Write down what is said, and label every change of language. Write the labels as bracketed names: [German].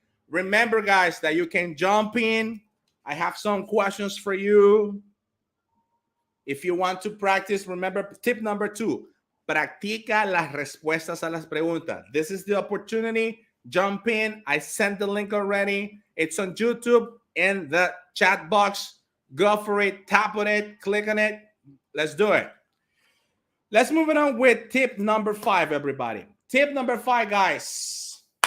[English] Remember, guys, that you can jump in. I have some questions for you. If you want to practice, remember tip number 2. [Spanish] Practica las respuestas a las preguntas. [English] This is the opportunity. Jump in. I sent the link already. It's on YouTube in the chat box. Go for it. Tap on it. Click on it. Let's do it. Let's move it on with tip number 5, everybody. Tip number 5, guys.